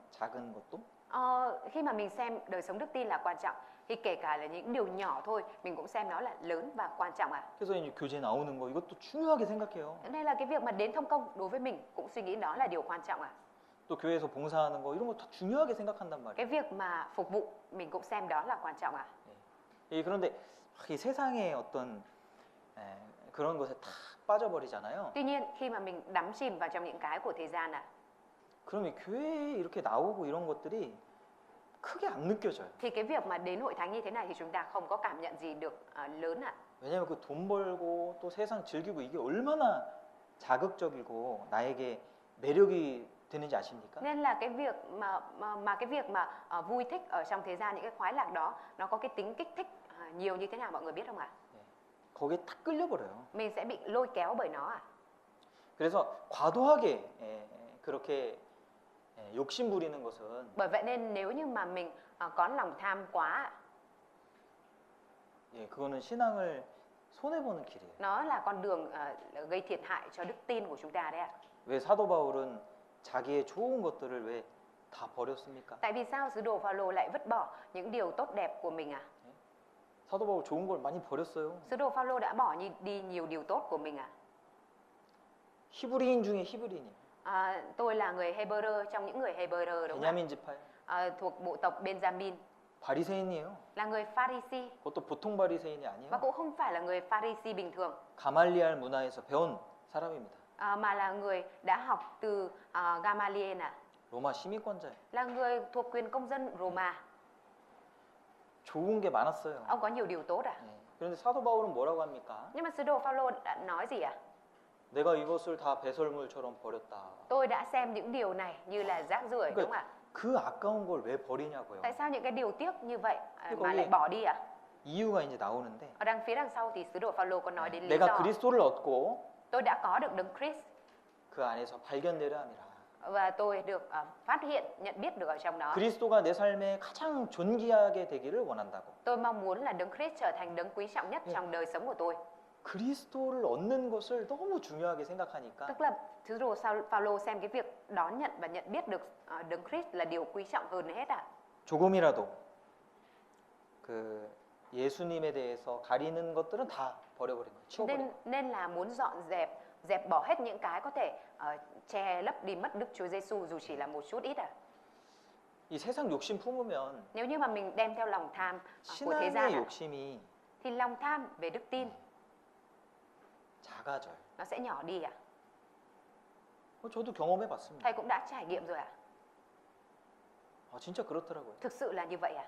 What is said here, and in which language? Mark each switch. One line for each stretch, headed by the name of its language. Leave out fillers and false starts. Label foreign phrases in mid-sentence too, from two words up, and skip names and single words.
Korean: 작은 것도.
Vietnamese: Khi mà mình xem đời sống đức tin là quan trọng thì kể cả là những điều nhỏ thôi mình cũng xem nó là lớn và quan trọng ạ.
Korean: 그래서 이제 교제 나오는 거 이것도 중요하게 생각해요.
Vietnamese: Nên là cái việc mà đến thông công đối với mình cũng suy nghĩ đó là điều quan trọng ạ.
Korean: 또 교회에서 봉사하는 거 이런 거 다 중요하게 생각한단 말이에요.
Vietnamese: Cái việc mà phục vụ mình cũng xem đó là quan trọng ạ.
Korean: 그런데 이 세상의 어떤 그런 것에 다 빠져버리잖아요.
Vietnamese: Tuy nhiên khi mà mình đắm chìm vào trong những cái của thế gian ạ,
Korean: 그러면 교회에 이렇게 나오고 이런 것들이 크게 안 느껴져요.
Vietnamese: thì cái việc mà đến hội thánh như thế này thì chúng ta không có cảm nhận gì được lớn ạ.
Korean: 왜냐하면 그 돈 벌고 또 세상 즐기고 이게 얼마나 자극적이고 나에게 매력이 되는지 아십니까?
Vietnamese: Nên là cái việc mà vui thích ở trong thế gian, những cái khoái lạc đó nó có cái tính kích thích nhiều như thế nào mọi người biết không ạ?
Korean: 거기에 탁 끌려버려요.
Vietnamese: Mình sẽ bị lôi kéo bởi nó ạ.
Korean: 그래서 과도하게 그렇게 욕심 부리는 것은
Vietnamese: Bởi vậy nên nếu như mà mình có lòng tham quá
Korean: 예, 그거는 신앙을 손해 보는 길이에요.
Vietnamese: Nó là con đường gây thiệt hại cho đức tin của chúng ta đấy ạ.
Korean: 왜 사도 바울은 자기의 좋은 것들을 왜 다 버렸습니까?
Vietnamese: Tại vì sao sứ đồ Phaolô lại vứt bỏ những điều tốt đẹp của mình à?
Korean: 사도 바울 좋은 걸 많이 버렸어요.
Vietnamese: Sứ đồ Phaolô đã bỏ đi nhiều điều tốt của mình à?
Korean: 히브리인 중에 히브리인이에요.
Vietnamese: Tôi là người Hebrew trong những người Hebrew đúng không ạ?
Korean: 베냐민 지파예요.
Vietnamese: Thuộc bộ tộc Benjamin,
Korean: 바리새인이에요.
Vietnamese: là người Pharisee
Korean: 그것도 보통 바리새인이
Vietnamese: và
Korean: 아니에요.
Vietnamese: cũng không phải là người Pharisee bình thường
Korean: 가말리알 문화에서 배운 사람입니다.
Vietnamese: mà là người đã học từ Gamaliel
Korean: 로마 시민권자예요.
Vietnamese: là người thuộc quyền công dân Roma.
Korean: 좋은 게 많았어요.
Vietnamese: Ông có nhiều điều tốt à?
Korean: 네. 그런데 사도 바울은 뭐라고 합니까?
Vietnamese: Nhưng mà sứ đồ Phaolô đã nói gì à?
Korean: 내가 이것을 다 배설물처럼 버렸다.
Vietnamese: Tôi đã xem những điều này như là rác rưởi đúng không ạ?
Korean: 그 아까운 걸 왜 버리냐고요.
Vietnamese: Tại sao những cái điều tiếc như vậy Thế mà
Korean: 거기-
Vietnamese: lại bỏ đi ạ?
Korean: 이유가 이제 나오는데
Vietnamese: Ở đằng phía đằng sau thì sứ đồ Phaolô có nói đến lý
Korean: 내가
Vietnamese: do.
Korean: 그리스도를 얻고
Vietnamese: Tôi đã có được đấng Christ
Korean: 그 안에서 발견되려 함이라.
Vietnamese: và tôi được phát hiện, nhận biết được ở trong đó.
Korean: 그리스도가 내 삶에 가장 존귀하게 되기를 원한다고.
Vietnamese: Tôi mong muốn là đấng Christ trở thành đấng quý trọng nhất trong đời sống của tôi.
Korean: 그리스도를 얻는 것을 너무 중요하게 생각하니까 Tức là sứ đồ Phaolô xem cái việc đón nhận và nhận biết được đấng Christ là điều quý trọng hơn hết ạ. 조금이라도 그 예수님에 대해서 가리는 것들은 다 버려버린 거예요. 치워버린 거예요.
Vietnamese: Nên là muốn dẹp bỏ hết những cái có thể che lấp đi mất Đức Chúa Giêsu dù chỉ là một chút ít ạ.
Korean: 이 세상 욕심 품으면
Vietnamese: Nếu như mà mình đem theo lòng tham của thế gian
Korean: 신앙의
Vietnamese: ạ,
Korean: 욕심이
Vietnamese: thì lòng tham về đức tin
Korean: 작아져요.
Vietnamese: nó sẽ nhỏ đi ạ.
Korean: 저도 경험해봤습니다.
Vietnamese: Thầy cũng đã trải nghiệm rồi ạ.
Korean: 진짜 그렇더라고요.
Vietnamese: Thực sự là như vậy ạ.